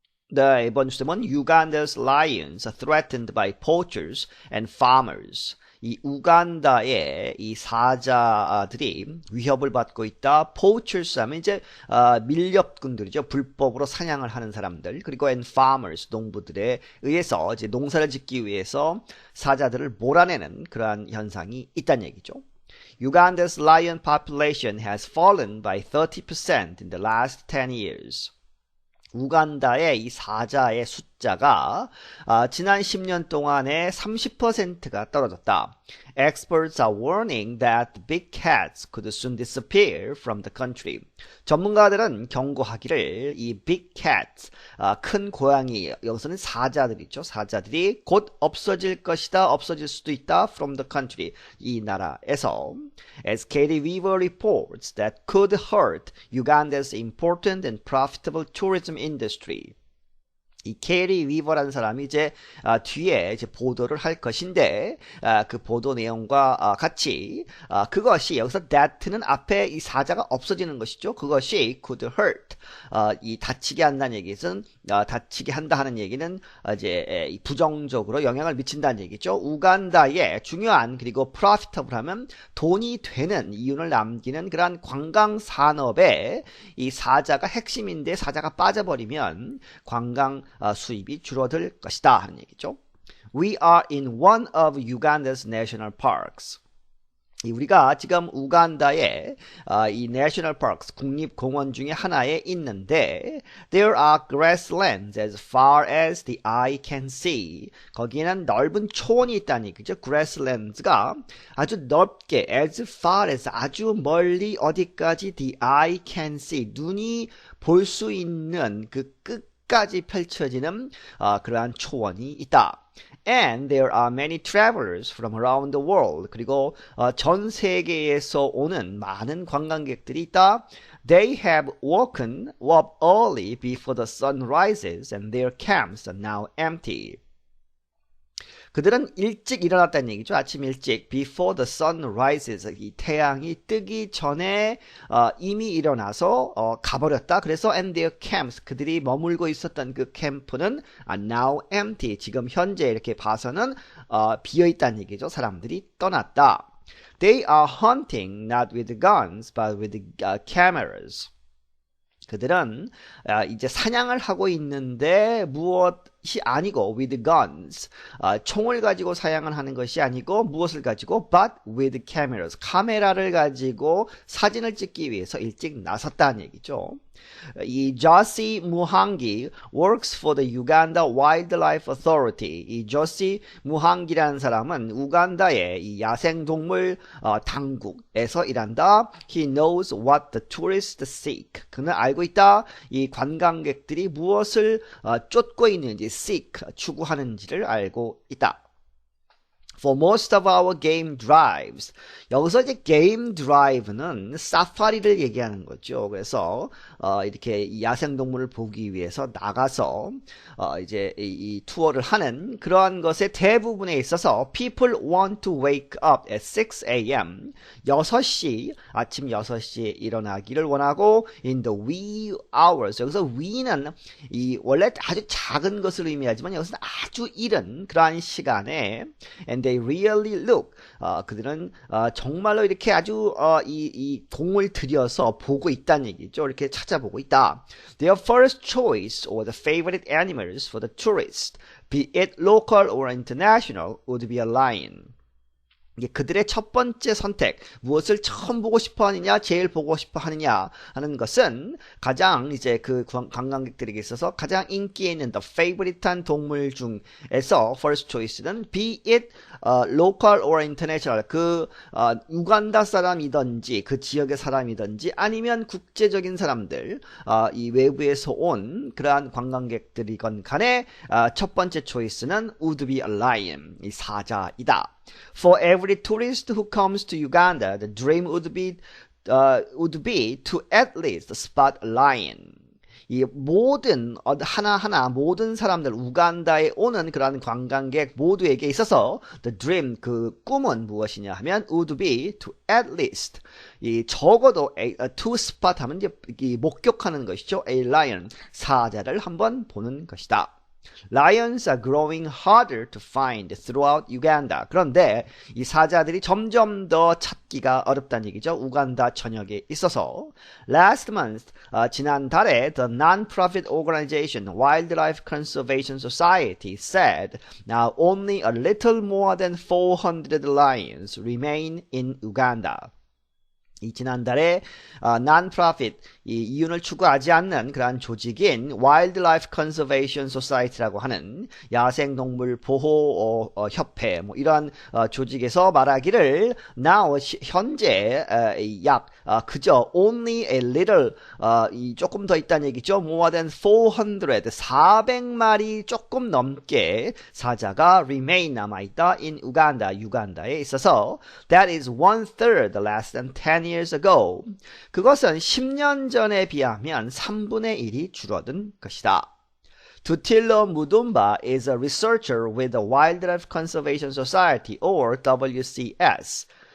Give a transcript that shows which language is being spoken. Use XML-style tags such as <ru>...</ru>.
<ko>네, 이번 주제는</ko> <en>Uganda's lions are threatened by poachers and farmers.</en> <ko>이 우간다의 이 사자들이 위협을 받고 있다. Poachers 하면 이제 밀렵꾼들이죠. 불법으로 사냥을 하는 사람들. 그리고</ko> <en>and farmers,</en> <ko>농부들에 의해서 이제 농사를 짓기 위해서 사자들을 몰아내는 그러한 현상이 있다는 얘기죠.</ko> <en>Uganda's lion population has fallen by 30% in the last 10 years.</en> <ko>우간다의 이 사자의 숫자가 지난 10년 동안에 30%가 떨어졌다.</ko> <en>Experts are warning that the big cats could soon disappear from the country.</en> <ko>전문가들은 경고하기를 이</ko> <en>big cats,</en> <ko>큰 고양이, 여기서는 사자들이죠. 사자들이 곧 없어질 것이다, 없어질 수도 있다,</ko> <en>from the country,</en> <ko>이 나라에서.</ko> <en>As Katie Weaver reports, that could hurt Uganda's important and profitable tourism industry.</en> <ko>이 캐리 위버라는 사람이 이제 뒤에 이제 보도를 할 것인데 그 보도 내용과 같이 그것이 여기서 that는 앞에 이 사자가 없어지는 것이죠. 그것이</ko> <en>could hurt</en> <ko>이 다치게 한다는 얘기는 다치게 한다 하는 얘기는 이제 부정적으로 영향을 미친다는 얘기죠. 우간다의 중요한 그리고 profitable 하면 돈이 되는 이윤을 남기는 그러한 관광 산업에 이 사자가 핵심인데 사자가 빠져버리면 관광 수입이 줄어들 것이다 하는 얘기죠.</ko> <en>We are in one of Uganda's national parks.</en> <ko>우리가 지금 우간다의 이</ko> <en>national parks,</en> <ko>국립공원 중에 하나에 있는데</ko> <en>There are grasslands as far as the eye can see.</en> <ko>거기에는 넓은 초원이 있다는 얘기죠. grasslands가 아주 넓게</ko> <en>as far as</en> <ko>아주 멀리 어디까지</ko> <en>the eye can see.</en> <ko>눈이 볼 수 있는 그 끝까지 펼쳐지는 그러한 초원이 있다.</ko> <en>And there are many travelers from around the world.</en> <ko>그리고 전 세계에서 오는 많은 관광객들이 있다.</ko> <en>They have woken up early before the sun rises and their camps are now empty.</en> <ko>그들은 일찍 일어났다는 얘기죠. 아침 일찍</ko> <en>before the sun rises</en> <ko>이 태양이 뜨기 전에 이미 일어나서 가버렸다. 그래서</ko> <en>and their camps</en> <ko>그들이 머물고 있었던 그 캠프는</ko> <en>are now empty</en> <ko>지금 현재 이렇게 봐서는 비어있다는 얘기죠. 사람들이 떠났다.</ko> <en>They are hunting not with guns but with cameras.</en> <ko>그들은 이제 사냥을 하고 있는데 무엇이 아니고</ko> <en>with guns</en> <ko>총을 가지고 사냥을 하는 것이 아니고 무엇을 가지고</ko> <en>but with cameras</en> <ko>카메라를 가지고 사진을 찍기 위해서 일찍 나섰다는 얘기죠.</ko> <en>이 조시 무항기 works for the Uganda Wildlife Authority.</en> <ko>이 조시 무항기라는 사람은 우간다의 이 야생동물 당국에서 일한다.</ko> <en>He knows what the tourists seek.</en> <ko>그는 알고 있다. 이 관광객들이 무엇을 쫓고 있는지 seek 추구하는지를 알고 있다.</ko> <en>For most of our game drives.</en> <ko>여기서 이제 game drive는 사파리를 얘기하는 거죠. 그래서 이렇게 야생동물을 보기 위해서 나가서 이제 이 투어를 하는 그러한 것의 대부분에 있어서</ko> <en>people want to wake up at 6 a.m.</en> <ko>6시 아침 6시에 일어나기를 원하고</ko> <en>in the wee hours.</en> <ko>여기서 wee는 이 원래 아주 작은 것을 의미하지만 여기서는 아주 이른 그러한 시간에</ko> <en>and they really look.</en> <ko>그들은 정말로 이렇게 아주 이 공을 들여서 보고 있다는 얘기죠. 이렇게 찾아보고 있다.</ko> <en>Their first choice or the favorite animals for the tourist, be it local or international, would be a lion.</en> <ko>그들의 첫 번째 선택, 무엇을 처음 보고 싶어 하느냐, 제일 보고 싶어 하느냐 하는 것은 가장 이제 그 관광객들에게 있어서 가장 인기 있는 the favorite한 동물 중에서 first choice는</ko> <en>be it local or international</en> <ko>그 우간다 사람이든지 그 지역의 사람이든지 아니면 국제적인 사람들 이 외부에서 온 그러한 관광객들이건 간에 첫 번째 choice는</ko> <en>would be a lion,</en> <ko>이 사자이다.</ko> <en>For every tourist who comes to Uganda, the dream would be to at least spot a lion.</en> <ko>이 모든 하나하나 모든 사람들 우간다에 오는 그런 관광객 모두에게 있어서 the dream 그 꿈은 무엇이냐 하면</ko> <en>would be to at least</en> <ko>이 적어도</ko> <en>to spot</en> <ko>하면 이제 이 목격하는 것이죠.</ko> <en>a lion</en> <ko>사자를 한번 보는 것이다.</ko> <en>Lions are growing harder to find throughout Uganda.</en> <ko>그런데 이 사자들이 점점 더 찾기가 어렵다는 얘기죠. 우간다 전역에 있어서.</ko> <en>Last month,</en> <ko>지난달에</ko> <en>the non-profit organization Wildlife Conservation Society said now only a little more than 400 lions remain in Uganda.</en> <ko>이 지난달에 non-profit 이 이윤을 추구하지 않는 그러한 조직인 Wildlife Conservation Society라고 하는 야생동물 보호 협회 뭐 이러한 조직에서 말하기를 now 현재 약 그저</ko> <en>only a little</en> <ko>이 조금 더 있다는 얘기죠.</ko> <en>more than 400</en> <ko>400마리 조금 넘게 사자가 remain 남아있다</ko> <en>in Uganda</en> <ko>유간다에 있어서</ko> <en>that is 1/3 less than 10 years ago.</en> <ko>그것은 10년 전에 비하면 3분의 1이 줄어든 것이다.</ko> <en>투틸로 무둠바 is a researcher with the Wildlife Conservation Society or WCS.</en>